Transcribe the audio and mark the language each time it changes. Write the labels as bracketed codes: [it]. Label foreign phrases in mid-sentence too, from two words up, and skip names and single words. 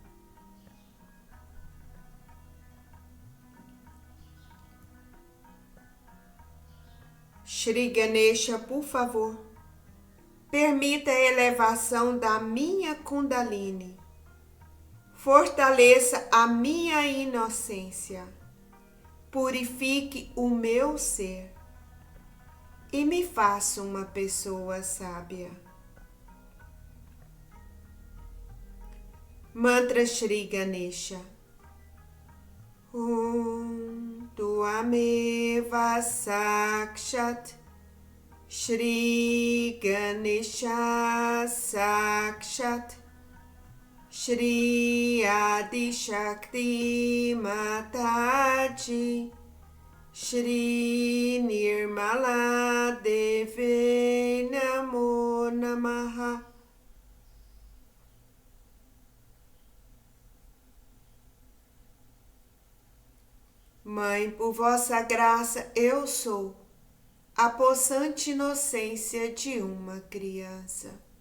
[pt] Shri Ganesha, por favor, permita a elevação da minha Kundalini. Fortaleça a minha inocência. Purifique o meu ser e me faça uma pessoa sábia. Mantra Shri Ganesha. [sa] त्वमेव साक्षात् श्री गणेश साक्षात् श्री आदि शक्ति माताजी श्री निर्मला देवे नमो नमः. [pt] Mãe, por vossa graça, eu sou a possante inocência de uma criança.